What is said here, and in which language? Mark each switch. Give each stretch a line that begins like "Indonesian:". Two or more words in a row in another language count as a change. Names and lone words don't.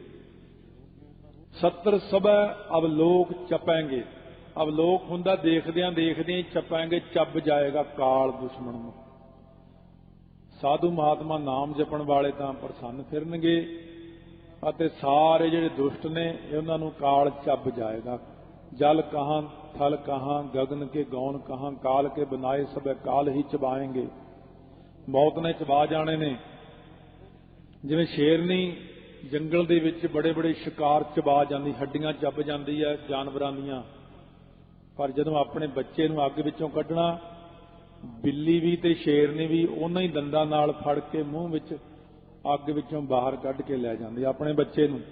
Punjabi: ਸੱਤਰ ਸਭੈ ਅਵਲੋਕ ਚਪੈਂਗੇ, ਅਵਲੋਕ ਹੁੰਦਾ ਦੇਖਦਿਆਂ ਦੇਖਦਿਆਂ ਚਪਾਂਗੇ, ਚੱਬ ਜਾਏਗਾ ਕਾਲ ਦੁਸ਼ਮਣ ਨੂੰ। ਸਾਧੂ ਮਹਾਤਮਾ ਨਾਮ ਜਪਣ ਵਾਲੇ ਤਾਂ ਪ੍ਰਸੰਨ ਫਿਰਨਗੇ ਅਤੇ ਸਾਰੇ ਜਿਹੜੇ ਦੁਸ਼ਟ ਨੇ ਉਹਨਾਂ ਨੂੰ ਕਾਲ ਚੱਬ ਜਾਏਗਾ।
Braj: जल कहाँ थल कहाँ ਗगन के गौन कहाँ, काल के बनाए सब काल ही चबाएंगे।
Punjabi: ਮੌਤ ਨੇ ਚਬਾ ਜਾਣੇ ਨੇ। ਜਿਵੇਂ ਸ਼ੇਰਨੀ ਜੰਗਲ ਦੇ ਵਿੱਚ ਬੜੇ ਬੜੇ ਸ਼ਿਕਾਰ ਚਬਾ ਜਾਂਦੀ, ਹੱਡੀਆਂ ਚੱਬ ਜਾਂਦੀ ਹੈ ਜਾਨਵਰਾਂ ਦੀਆਂ, ਪਰ ਜਦੋਂ ਆਪਣੇ ਬੱਚੇ ਨੂੰ ਅੱਗ ਵਿੱਚੋਂ ਕੱਢਣਾ, ਬਿੱਲੀ ਵੀ ਤੇ ਸ਼ੇਰਨੀ ਵੀ ਉਹਨਾਂ ਹੀ ਦੰਦਾਂ ਨਾਲ ਫੜ ਕੇ ਮੂੰਹ ਵਿੱਚ ਅੱਗ ਵਿੱਚੋਂ ਬਾਹਰ ਕੱਢ ਕੇ ਲੈ ਜਾਂਦੀ ਆਪਣੇ ਬੱਚੇ ਨੂੰ।